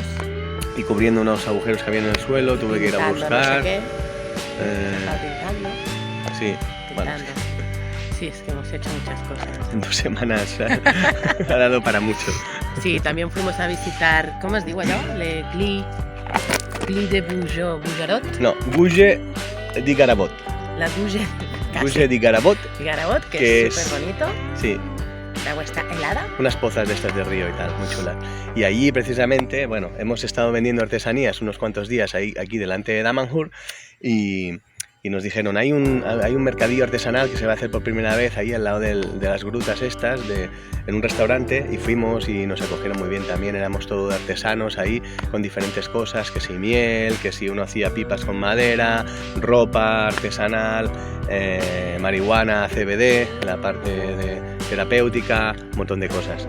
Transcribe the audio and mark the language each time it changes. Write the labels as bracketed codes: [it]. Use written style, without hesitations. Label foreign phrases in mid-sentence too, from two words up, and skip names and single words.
[es] Y cubriendo unos agujeros que había en el suelo, tuve que ir a buscar. No sé qué. Sí, bueno. Sí, es que hemos hecho muchas cosas. En 2 semanas ha dado para mucho. Sí, también fuimos a visitar, ¿cómo os digo yo? Le Gli de Bujarot. No, Bouge di Garabot. La Bouge. Bouge di Garabot. Garabot, que es súper bonito. Sí. El agua está helada. Unas pozas de estas de río y tal, muy chulas. Y allí precisamente, bueno, hemos estado vendiendo artesanías unos cuantos días aquí delante de Damanhur y nos dijeron, hay un mercadillo artesanal que se va a hacer por primera vez ahí al lado de las grutas estas, en un restaurante, y fuimos y nos acogieron muy bien también, éramos todos artesanos ahí con diferentes cosas, que si miel, que si uno hacía pipas con madera, ropa artesanal, marihuana, CBD, la parte de terapéutica, un montón de cosas.